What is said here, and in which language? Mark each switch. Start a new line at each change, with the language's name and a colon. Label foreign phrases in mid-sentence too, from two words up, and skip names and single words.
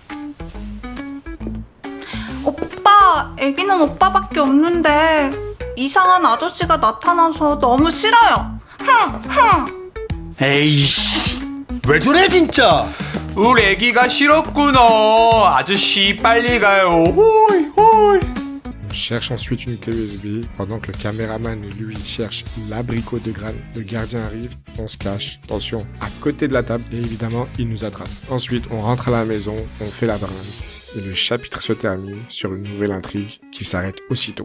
Korean: 오빠, 애기는 오빠밖에 없는데 이상한 아저씨가 나타나서 너무 싫어요. 에이씨 왜 저래 진짜. 우리 애기가 싫었구나. 아저씨 빨리 가요. 호이 호이.
French: On cherche ensuite une clé USB, pendant que le caméraman, lui, cherche l'abricot de Gran. Le gardien arrive, on se cache, attention, à côté de la table, et évidemment, il nous attrape. Ensuite, on rentre à la maison, on fait la brinde, et le chapitre se termine sur une nouvelle intrigue qui s'arrête aussitôt.